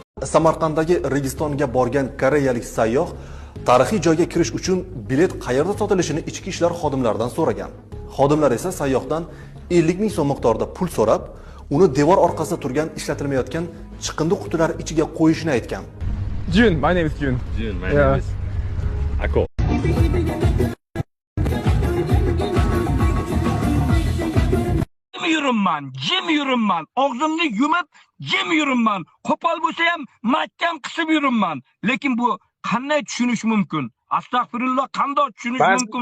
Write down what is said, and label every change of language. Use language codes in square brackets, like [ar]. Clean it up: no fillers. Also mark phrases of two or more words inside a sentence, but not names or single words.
[uz] Samarqanddagi Registonga borgan koreyalik sayyoh tarixiy joyga kirish uchun bilet qayerda sotilishini ichki ishlar xodimlaridan so'ragan. Xodimlar esa sayyohdan 50 ming so'm miqdorida pul so'rab, uni devor orqasida turgan ishlatilmayotgan chiqindi qutilar ichiga qo'yishini aytgan. [en] Jun, my name is Jun. My name is Ako. [uz] jim yuribman, og'zimni yumib jim yuribman, qo'pol bo'lsa ham mahkam qisib yuribman. Lekin bu qanday tushunish mumkin? Astag'firulloh, qanday tushunish mumkin?